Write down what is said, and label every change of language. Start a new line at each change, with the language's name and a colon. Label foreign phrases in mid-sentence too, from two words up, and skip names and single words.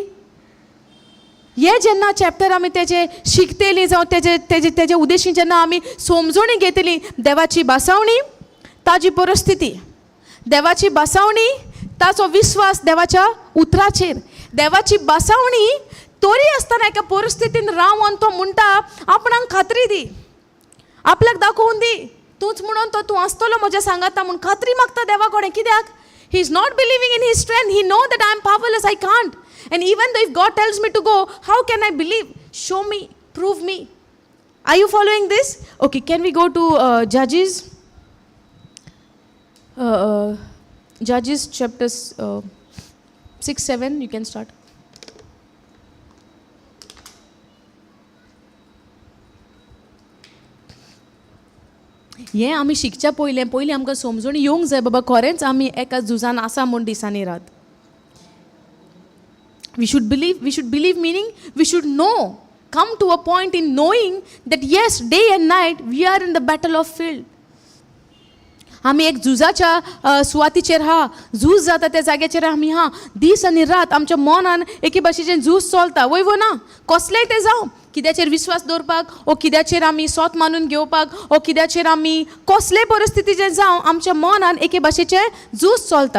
Konkani: हे जेन्ना चॅप्टर आमी तेजे शिकतेली जावं तेजे उद्देशीं जेन्ना आमी समजोणी घेतली, देवाची बासावणी, ताजी परिस्थिती, देवाची बासावणी, ताचो विश्वास देवाच्या उतराचेर, देवाची बासावणी तरी आसतना एका परिस्थितीन रावन तो म्हणटा आपणाक खात्री दी, आपल्याक दाखोवन दी, तूंच म्हणून तो तूं आसतलो म्हज्या सांगाता म्हूण खात्री मागता देवा कडेन. कित्याक?
English: He is not believing in his strength. He know that I am powerless, I can't. And even though if God tells me to go, how can I believe? Show me, prove me. Are you following this? Okay, can we go to Judges? Judges chapters 6, 7, you can start.
Konkani: हें आमी शिकच्या पयलीं आमकां समजून येवंक जाय बाबा खरेंच आमी एका झुजान आसा म्हूण दिसांनी रात.
English: We should believe meaning we should know, come to a point in knowing that yes, day and night we are in the battle of field.
Konkani: आमी एक झुजाच्या सुवातीचेर हा, झूज जाता त्या जाग्याचेर आमी हा, दीस आनी रात आमच्या मनान एके भाशेचें झूज चलता. वय वो ना, कसलेंय तें जावं, कित्याचेर विश्वास दवरपाक, ओ कित्याचेर आमी सोत मानून घेवपाक, ओ कित्याचेर आमी कसलेय परिस्थितीचें जावं आमच्या मनान एके भाशेचें झूज चलता.